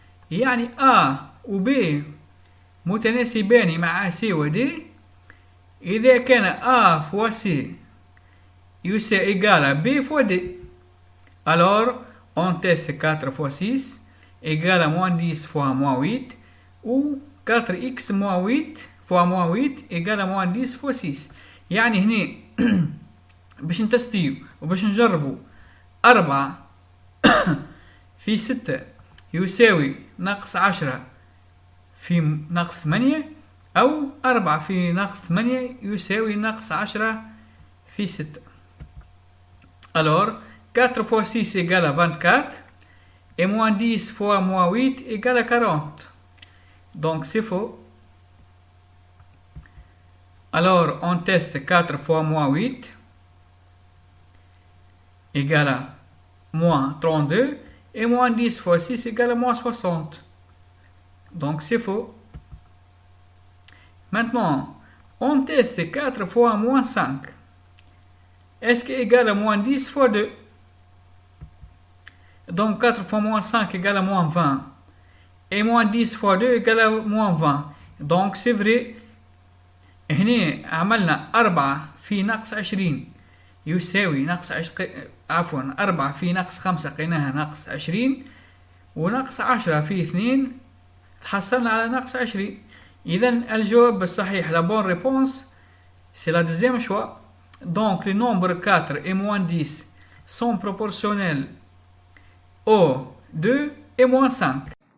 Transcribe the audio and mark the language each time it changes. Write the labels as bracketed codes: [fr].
[ar] يعني A و B متناسبان مع C و D إذا كان A [fr] fois C égale à B fois D. Alors on teste 4 fois 6 égale à moins 10 fois moins 8 ou 4x moins 8 fois moins 8 égale à moins 10 fois 6. [ar] يعني هنا باش نتستيو وباش نجربو 4 في 6 يساوي ناقص 10 في ناقص 8 أو 4 في ناقص 8 يساوي ناقص 10 في 6. [fr] Alors 4 fois 6 égale à 24 et moins 10 fois moins 8 égale à 40. Donc c'est faux. Alors on teste 4 fois moins 8 égale à moins 32 et moins 10 fois 6 égale à moins 60. Donc c'est faux. Maintenant, on teste 4 fois moins 5. Est-ce qu'il est égal à moins 10 fois 2? Donc 4 fois moins 5 égale à moins 20. Et moins 10 fois 2 égale à moins 20. Donc c'est vrai. [ar] هنا عملنا 4 في ناقص 20 يساوي ناقص عفوا 4 في ناقص 5 لقيناها ناقص 20 وناقص 10 في 2 تحصلنا على ناقص 20. إذن الجواب الصحيح [fr] la bonne réponse c'est la deuxième choix. Donc les nombres 4 et moins 10 sont proportionnels au 2 et moins 5.